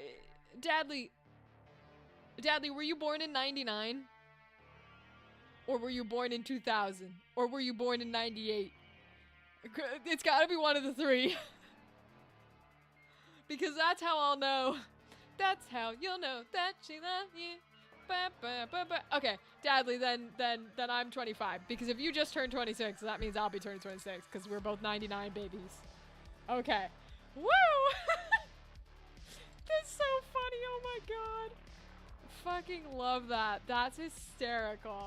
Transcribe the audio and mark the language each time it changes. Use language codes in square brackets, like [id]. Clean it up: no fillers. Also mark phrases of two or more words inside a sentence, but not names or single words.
[en] Dadley, were you born in 99? Or were you born in 2000? Or were you born in 98? It's gotta be one of the three. Because that's how I'll know. That's how you'll know that she loves you. Ba, ba, ba, ba. Okay, Dadley, then I'm 25. Because if you just turned 26, that means I'll be turning 26. Because we're both 99 babies. Okay. Woo! That's so funny, oh my god. Fucking love that. That's hysterical.